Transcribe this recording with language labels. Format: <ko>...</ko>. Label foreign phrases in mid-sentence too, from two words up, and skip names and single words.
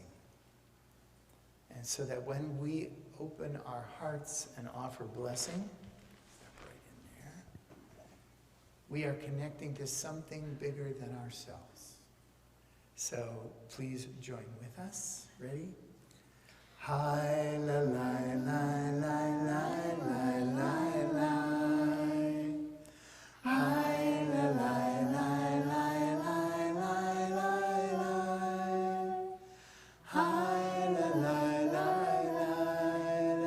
<en>And so that when we open our hearts and offer blessing, step right in there, we are connecting to something bigger than ourselves. So please join with us. Ready? Hi, la, la, la, la, la, la, la, la. Hi, la, la, la, la, la, la, la, la. Hi, la, la, la, la, la.</en>